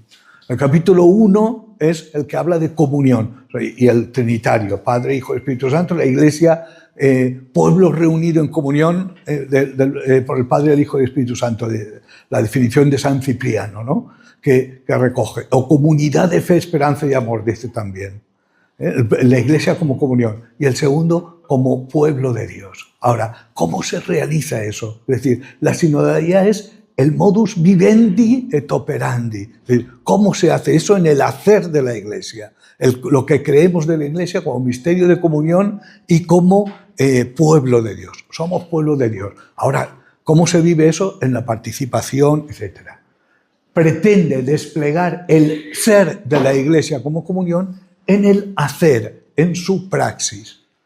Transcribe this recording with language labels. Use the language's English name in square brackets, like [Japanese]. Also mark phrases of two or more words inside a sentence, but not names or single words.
[Spanish] El capítulo 1 es el que habla de comunión y el trinitario, Padre, Hijo y Espíritu Santo, la Iglesia, pueblo reunido en comunión por el Padre, el Hijo y el Espíritu Santo, la definición de San Cipriano, ¿no? Que recoge, o comunidad de fe, esperanza y amor, dice también. La Iglesia como comunión. Y el segundo, como pueblo de Dios. Ahora, ¿cómo se realiza eso? Es decir, la sinodalidad es el [Latin] modus vivendi et operandi. [Spanish] Es decir, ¿cómo se hace eso en el hacer de la Iglesia? Lo que creemos de la Iglesia como misterio de comunión y como pueblo de Dios. Somos pueblo de Dios. Ahora, ¿cómo se vive eso? En la participación, etcétera. Pretende desplegar el ser de la Iglesia como comunión en el hacer, en su praxis.